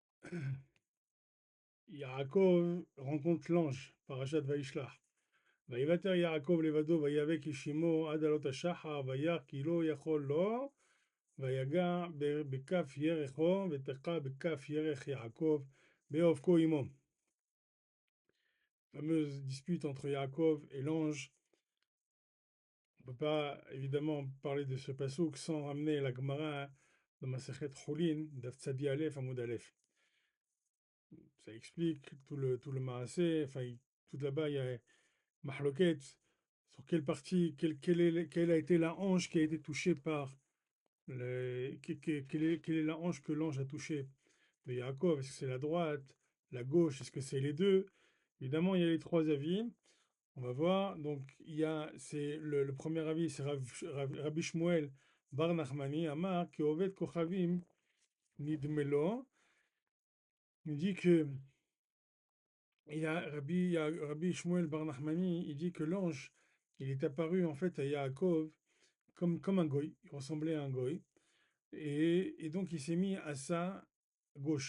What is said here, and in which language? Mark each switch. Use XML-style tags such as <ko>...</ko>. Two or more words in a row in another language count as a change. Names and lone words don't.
<fr>Yaakov rencontre l'ange, parashat Vaishlach.</fr> <he>ויוותר יעקב לבדו ויאבק איש עמו עד עלות השחר וירא כי לא יכול לו ויגע בכף ירחו ותקע בכף ירך יעקב באבקו עמו.</he> <fr>Fameuse dispute entre Yaakov et l'ange. On ne peut pas évidemment parler de ce pasouk sans ramener la Gemara dans Masechet Choulin, Daf Tzadi Aleph, Amoud Aleph. Ça explique tout le Maaseh, enfin, tout là-bas, il y a Mahloket, sur quelle partie, quelle a été la hanche qui a été touchée par quelle est la hanche que l'ange a touchée de Yaakov? Est-ce que c'est la droite, la gauche? Est-ce que c'est les deux? Évidemment, il y a les trois avis. On va voir. Donc, c'est le premier avis, c'est Rabbi Shmuel Bar Nachmani,</fr> <he>אמר כעובד כוכבים נדמה לו.</he> <fr>Il dit que il y a Rabbi Shmuel Bar Nachmani, il dit que l'ange, il est apparu en fait à Yaakov comme un goy, il ressemblait à un goy, et donc il s'est mis à sa gauche.</fr>